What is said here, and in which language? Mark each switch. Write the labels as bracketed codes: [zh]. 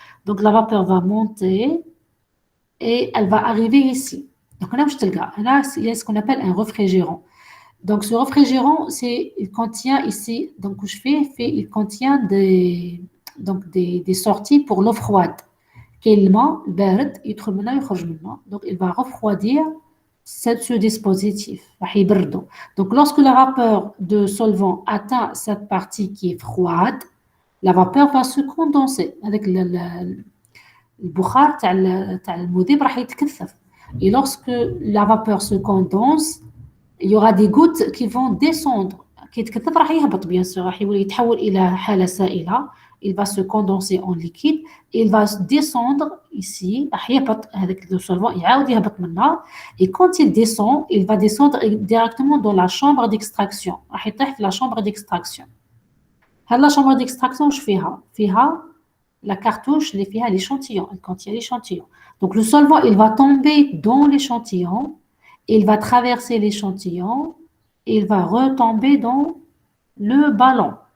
[fr] Donc, la vapeur va monter et elle va arriver ici. Donc, là, il y a ce qu'on appelle un réfrigérant. Donc, ce réfrigérant, il contient ici, il contient des sorties pour l'eau froide. [ar] كاين الماء البارد يدخل منه يخرج منه. [fr] Donc il va refroidir ce dispositif [ar] راح يبرده. [fr] Donc lorsque la vapeur de solvant atteint cette partie qui est froide, la vapeur va se condenser avec [ar] البخار تاع المذيب راح يتكثف. [fr] Et lorsque la vapeur se condense, il y aura des gouttes qui vont descendre. [ar] كي يتكثف راح يهبط [fr] bien sûr، [ar] راح يتحول إلى حالة سائلة. [fr] Il va se condenser en liquide et il va descendre ici. [ar] راح يهبط هذاك le solvant يعاود يهبط منها. [fr] Et quand il descend, il va descendre directement dans la chambre d'extraction. [ar] راح يطيح في [fr] la chambre d'extraction. [ar] هاد [fr] la chambre d'extraction [ar] واش فيها؟ فيها [fr] la cartouche [ar] اللي فيها [fr] l'échantillon. Elle contient l'échantillon. Donc le solvant, il va tomber dans l'échantillon, il va traverser l'échantillon, et il va retomber dans le ballon.